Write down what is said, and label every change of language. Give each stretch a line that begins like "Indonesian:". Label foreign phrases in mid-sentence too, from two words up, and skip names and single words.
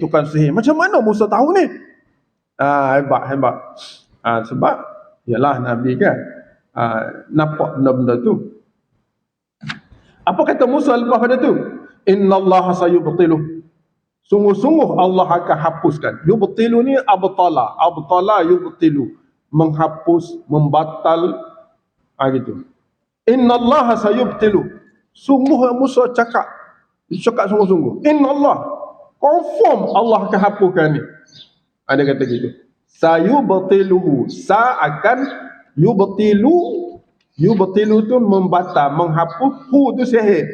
Malay: Macam mana Musa tahu ni? Hebat. Sebab ialah Nabi kan, nampak benda-benda tu. Apa kata Musa lepas pada tu?
Arabic: إن الله سيبطله.
Malay: Sungguh-sungguh Allah akan hapuskan. Yubtilu ni
Arabic: أبطل يبطل,
Malay: menghapus, membatal, gitu.
Arabic: إن الله سيبطل.
Malay: Sungguh Musa cakap sungguh-sungguh. Innallah, confirm Allah akan hapuskan ni. Ada kata gitu. Sayubtiluhu, akan yubtilu tu membatal, menghapus, hu tu sihir.